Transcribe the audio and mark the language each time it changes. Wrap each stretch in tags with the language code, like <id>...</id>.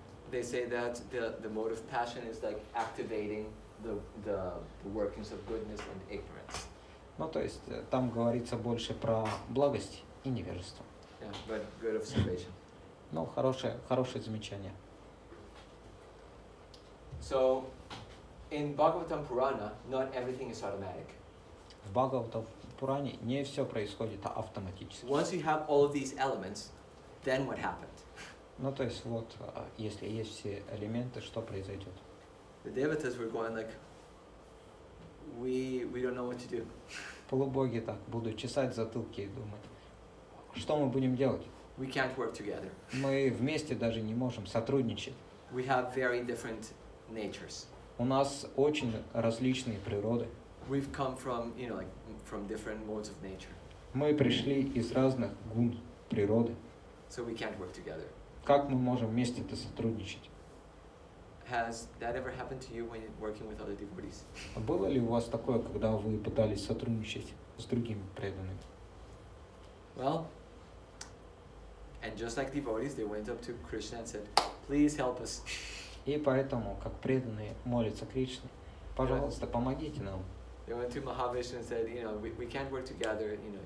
<en>They say that the mode of passion is like activating the workings of goodness and ignorance.</en> <ru>То есть там говорится больше про благость и невежество.</ru> <en>Yeah, but good observation.</en> <ru>Хорошее замечание.</ru> <en>So, in Bhagavatam Purana, not everything is automatic.</en> <ru>В Бхагавата Пуране не все происходит автоматически.</ru> <en>Once you have all of these elements, then what happened?</en> <ru>То есть если есть все элементы, что произойдет?</ru> <en>The devatas were going like, we don't know what to do.</en> <ru>Полубоги так будут чесать затылки и думать, что мы будем делать?</ru> <en>We can't work together.</en> <ru>Мы вместе даже не можем сотрудничать.</ru> <en>We have very different natures.</en> <ru>У нас очень различные природы.</ru> <en>We've come from, from different modes of nature.</en> <ru>Мы пришли из разных гун природы.</ru> <en>So we can't work together.</en> <ru>Как мы можем вместе-то сотрудничать?</ru> <en>Has that ever happened to you when you're working with other devotees?</en> <ru>Было ли у вас такое, когда вы пытались сотрудничать с другими преданными?</ru> <en>Well, and just like devotees, they went up to Krishna and said, "Please help us."</en> <ru>И поэтому, как преданные молятся Кришне, пожалуйста, помогите нам.</ru> <en>They went to Mahavishnu and said, we can't work together.</en>